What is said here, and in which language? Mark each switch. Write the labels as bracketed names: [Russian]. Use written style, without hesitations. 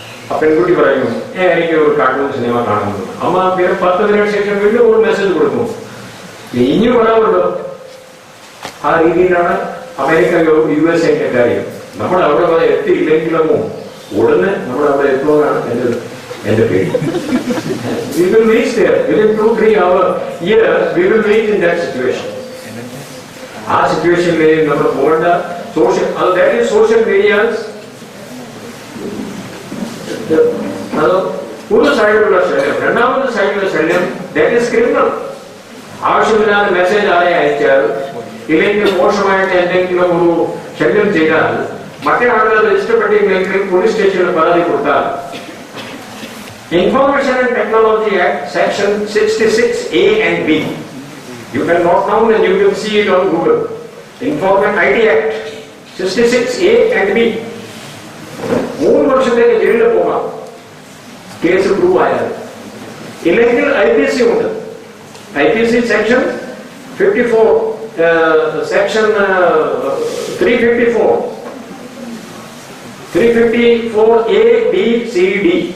[Malayalam] ആ പെൺകുട്ടി പറയുന്നു, എനിക്ക് ഒരു കാർട്ടൂൺ സിനിമ കാണുന്നു. അമ്മ പിന്നെ 10 മിനിറ്റ് ശേഷം വീണ്ടും ഒരു മെസ്സേജ് കൊടുക്കും, ഇനി വരാമല്ലോ. ആ രീതിയിലാണ് അമേരിക്ക USA കാര്യം. നമ്മൾ അവിടെ വരെ എത്തിയില്ലെങ്കിലോ ഉടനെ നമ്മൾ അവിടെ എത്തുന്നതാണ് എന്റെ പേര്. [English] We will reach there within 2-3 years. We will reach in that situation. [Malayalam] ആ സിറ്റുവേഷനിൽ നമ്മൾ പോകേണ്ട സോഷ്യൽ മീഡിയാസ് അത് ഒരു സൈഡിലുള്ള ശല്യം. രണ്ടാമത്തെ സൈഡിലുള്ള ശല്യം [English] that is [Malayalam] ക്രിമിനൽ. ആവശ്യമില്ലാതെ മെസ്സേജ് ആരെ അയച്ചാൽ, ഇല്ലെങ്കിൽ മോശമായിട്ട് എന്തെങ്കിലും ഒരു ശല്യം ചെയ്താൽ, മറ്റേ ആളുകൾ അത് ഇഷ്ടപ്പെട്ടില്ലെങ്കിൽ പോലീസ് സ്റ്റേഷനിൽ പരാതി കൊടുത്താൽ, Information and Technology Act, Section 66A and B. [English] You can note down and you will see it on Google. Information IT Act, 66A and B. [Malayalam] 3 വർഷത്തേക്ക് ജയിലിൽ പോകാം കേസ് പ്രൂവ് ആയാൽ. ഇല്ലെങ്കിൽ IPC ഉണ്ട്. [English] IPC Section 54, Section 354A, B, C, D.